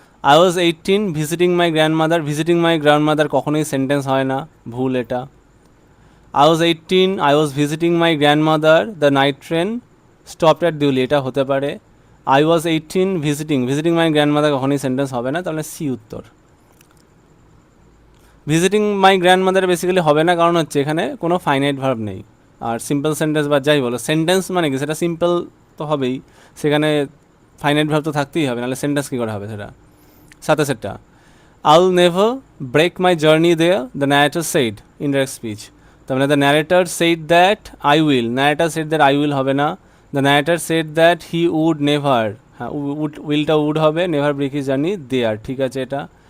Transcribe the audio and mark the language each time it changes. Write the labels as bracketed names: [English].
[English] I was 18 visiting my grandmother, visiting my grandmother [Bangla] কখনোই sentence হয় না, ভুল এটা। [English] I was 18, I was visiting my grandmother, the night train stopped at Deoli, [Bangla] এটা হতে পারে। [English] I was 18 visiting my grandmother [Bangla] কখনোই সেন্টেন্স হবে না, তাহলে সি উত্তর। [English] visiting my grandmother [Bangla] বেসিক্যালি হবে না, কারণ হচ্ছে এখানে কোনো ফাইনাইট ভার্ব নেই। আর সিম্পল সেন্টেন্স বা যাই বলো, সেন্টেন্স মানে কি, সেটা সিম্পল তো হবেই, সেখানে ফাইনাইট ভার্ব তো থাকতেই হবে, নাহলে সেন্টেন্স কী করে হবে সেটা। [English] 27টা, I'll never break my journey there, the narrator said, indirect speech। [Bangla] তার মানে [English] the narrator said that I will, narrator said that I will হবে না, the narrator said that he would never, [Bangla] হ্যাঁ উইলটা উড হবে, [English] never break his journey there, [Bangla] ঠিক আছে এটা।